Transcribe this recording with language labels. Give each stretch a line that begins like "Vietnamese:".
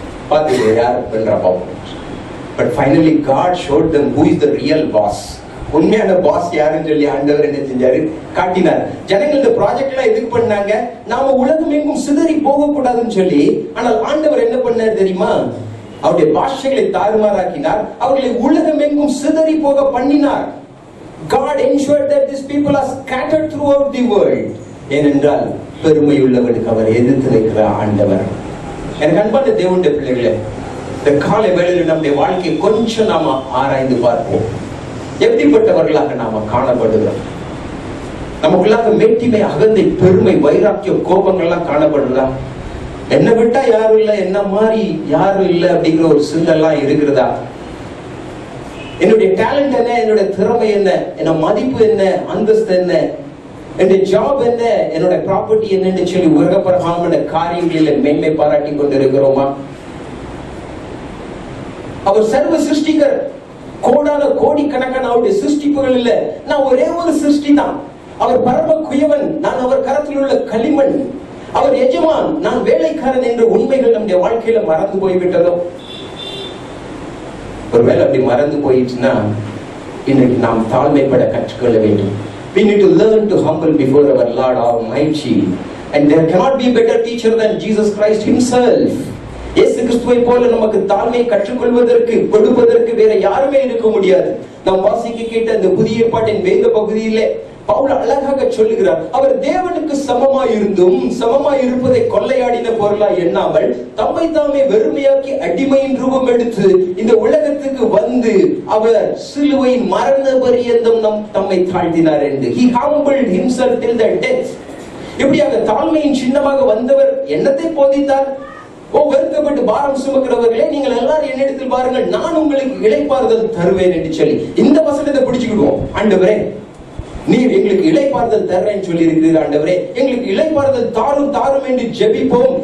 Tamil: பார்த்துக்கோ யார் பண்ற பார்ப்போம்.
English: But finally God showed them who is the real boss.
Tamil: உண்மையான பாஸ் யாருன்னு சொல்லி ஆண்டவர் என்ன செஞ்சாரு? காட்டினார். ஜனங்கள் இந்த ப்ராஜெக்ட் எல்லாம் எதுக்கு பண்ணாங்க? நாம உலகம் எங்கும் சிதறி போக கூடாதுன்னு சொல்லி. ஆனால் ஆண்டவர் என்ன பண்ணார் தெரியுமா? அவருடைய பாஷைகளை தாறுமாறாக்கினார். அவர்களை உலகம் எங்கும் சிதறி போக பண்ணினார்.
English: God ensured that these people are scattered throughout the world.
Tamil: ஏனென்றால் பெருமை உள்ளவனுக்கு அவர் எதிர்த்து நிற்கிற ஆண்டவர். எனக்கு அன்பான தேவனுடைய பிள்ளைகளே, இந்த காலை வேளையில் நம்முடைய வாழ்க்கையை கொஞ்சம் நாம ஆராய்ந்து பார்ப்போம். எப்படிப்பட்டவர்களாக நாம காணப்படுகிறோம்? நமக்குள்ளாக மேட்டிமை, அகந்தை, பெருமை, வைராக்கியம், கோபங்கள்லாம் காணப்படுறதா? என்ன விட்டா யாரும் இல்லை, என்ன மாதிரி யாரும் இல்லை அப்படிங்கிற ஒரு சிந்தெல்லாம் இருக்கிறதா? என்னுடைய டேலண்ட் என்ன, என்னுடைய திறமை என்ன, என்ன மதிப்பு என்ன, அந்தஸ்து என்ன, என்னுடைய ஜாப் என்ன, என்னோட ப்ராப்பர்ட்டி என்னன்னு சொல்லி உலகப்பிரகாரமான காரியங்களில் மேன்மை பாராட்டி கொண்டிருக்கிறோமா? அவர் சர்வ சிருஷ்டிகர். கோடான கோடி கணக்கான அவருடைய சிருஷ்டிப்புகள் இல்ல, நான் ஒரே ஒரு சிருஷ்டி தான். அவர் பரம குயவன், நான் அவர் கரத்தில் உள்ள களிமண். அவர் எஜமான், நான் வேலைக்காரன் என்ற உண்மைகள் நம்முடைய வாழ்க்கையில மறந்து போய்விட்டதோ? ஒருவேளை அப்படி மறந்து போயிடுச்சுன்னா இன்னைக்கு நாம் தாழ்மைப்பட கற்றுக்கொள்ள வேண்டும்.
English: We need to learn to humble before our Lord Almighty, and there cannot be a better teacher than Jesus Christ himself.
Tamil: இயேசு கிறிஸ்துவை போல நமக்கு தாழ்மையை கற்றுக்கொள்வதற்கு, கொடுப்பதற்கு வேற யாருமே இருக்க முடியாது. நாம் வாசிக்க கேட்ட இந்த புதிய ஏற்பாட்டின் வேத பகுதியிலே பவுல் அழகாக சொல்லுகிறார், அவர் தேவனுக்கு சமமாய் இருந்தும் சமமாய் இருப்பதை கொள்ளையாடின பொருளாய் எண்ணாமல் தம்மை தாமே வெறுமையாக்கி அடிமையின் ரூபம் எடுத்து இந்த உலகத்துக்கு வந்து அவர் சிலுவையின் மரண பரியந்தம் தம்மை தாழ்த்தினார் என்று.
English: He humbled himself till the death.
Tamil: இப்படியாக தாழ்மையின் சின்னமாக வந்தவர் என்னத்தை போதித்தார்? வருத்தப்பட்டு பாரம் சுமக்கிறவர்களே, நீங்கள் எல்லாரும் என்னிடத்தில் பாருங்கள், நான் உங்களுக்கு இளைப்பாறுதல் தருவேன் என்று சொல்லி இந்த வசனத்தை பிடிச்சுக்கிடுவோம். ஆண்டவரே, நீர் எங்களுக்கு இளைப்பாறுதல் தர்றேன்னு சொல்லி இருக்கிறீர். ஆண்டவரே, எங்களுக்கு இளைப்பாறுதல் தாரும் தாரும் என்று ஜெபிப்போம்.